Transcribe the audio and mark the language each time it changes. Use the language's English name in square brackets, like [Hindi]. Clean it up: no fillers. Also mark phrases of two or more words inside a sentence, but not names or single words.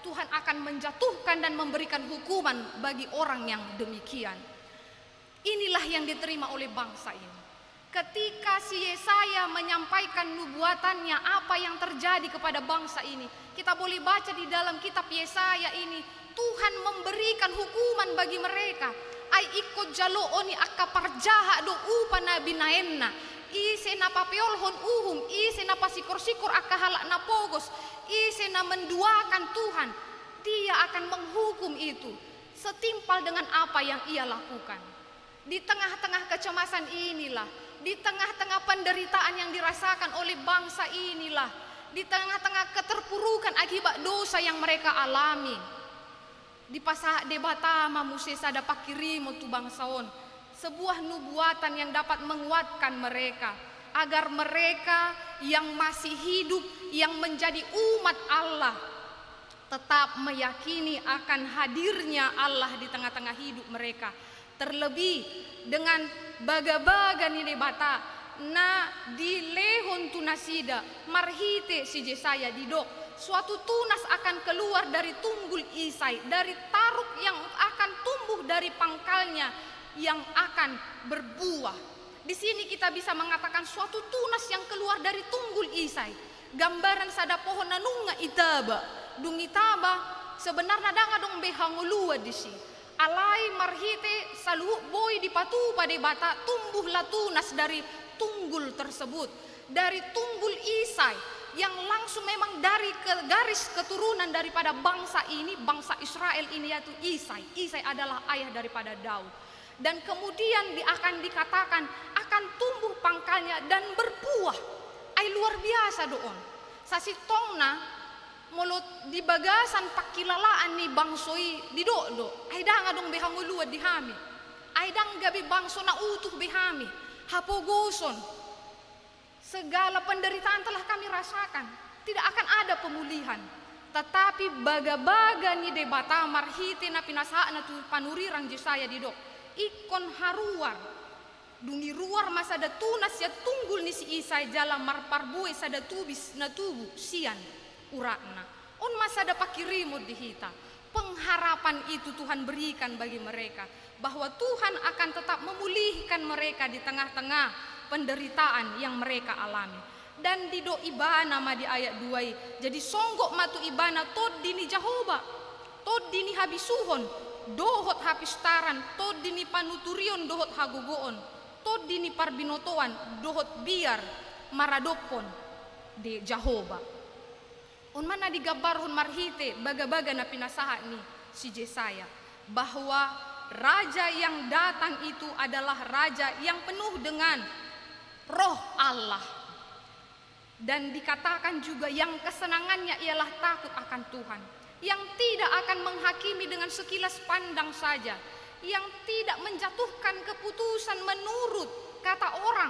[Indonesian] Tuhan akan menjatuhkan dan memberikan hukuman bagi orang yang demikian. Inilah yang diterima oleh bangsa ini. Ketika si Yesaya menyampaikan nubuatannya, apa yang terjadi kepada bangsa ini, kita boleh baca di dalam kitab Yesaya ini, Tuhan memberikan hukuman bagi mereka. [Batak Toba] Ai ikut jalo oni akka parjaha do upa nabi naenna, ise na papeolhon uhum, ise na pasikor-sikor akka halak na pogos, ise na menduakan Tuhan. [Indonesian] Dia akan menghukum itu setimpal dengan apa yang ia lakukan. Di tengah-tengah kecemasan inilah, di tengah-tengah penderitaan yang dirasakan oleh bangsa inilah, di tengah-tengah keterpurukan akibat dosa yang mereka alami, [Batak Toba] di pasah debatama musesa dapat kirimo tu bangsaon, [Indonesian] sebuah nubuatan yang dapat menguatkan mereka agar mereka yang masih hidup, yang menjadi umat Allah, tetap meyakini akan hadirnya Allah di tengah-tengah hidup mereka. Terlebih dengan [Batak Toba] baga-baga ni debata na di lehon tunasida marhite si Yesaya didok, [Indonesian] suatu tunas akan keluar dari tunggul Isai, dari taruk yang akan tumbuh dari pangkalnya, yang akan berbuah. Di sini kita bisa mengatakan suatu tunas yang keluar dari tunggul Isai, [Batak Toba] gambaran sada pohon nanunga itaba, dung itaba sebenarnya danga dong behangulua [Indonesian] di sini. [Batak Toba] Alai marhite saluh boy di patu pada bata [Indonesian] tumbuhlah tunas dari tunggul tersebut, dari tunggul Isai yang langsung memang dari garis keturunan daripada bangsa ini, bangsa Israel ini, yaitu Isai. Isai adalah ayah daripada Daud. Dan kemudian akan dikatakan akan tumbuh pangkalnya dan berbuah. [Batak Toba] Ay luar biasa doon. Sasitongna mulut di bagasan pakilalaan ni bangsoi di do. Ay dang adong behangulua di hami. Ay dang gabi bangso na utuh behami. Hapogoson. [Indonesian] Segala penderitaan telah kami rasakan. Tidak akan ada pemulihan. [Batak Toba] Tetapi baga-baga ni debata marhite na pinasaan na tu panurirang Yesaya di do. Ikon haruar. Dungi ruar masada tunas ya tunggul ni si Isai jalan marparbue sada tubis na tubu sian urakna. On masada pakirimu dihita. [Indonesian] Pengharapan itu Tuhan berikan bagi mereka, bahwa Tuhan akan tetap memulihkan mereka di tengah-tengah penderitaan yang mereka alami. [Batak Toba] Dan di do ibana ma di ayat 2, jadi songgok matu ibana tod dini Jahoba, tod dini habisuhon, dohot hapistaran, tod dini panuturion dohot hagogoon, tod dini parbinotoan dohot biar maradopon de Jahoba. On mana digambarhon marhite baga-baga na pinasaha ni si Yesaya, [Indonesian] bahwa raja yang datang itu adalah raja yang penuh dengan roh Allah. Dan dikatakan juga yang kesenangannya ialah takut akan Tuhan, yang tidak akan menghakimi dengan sekilas pandang saja, yang tidak menjatuhkan keputusan menurut kata orang.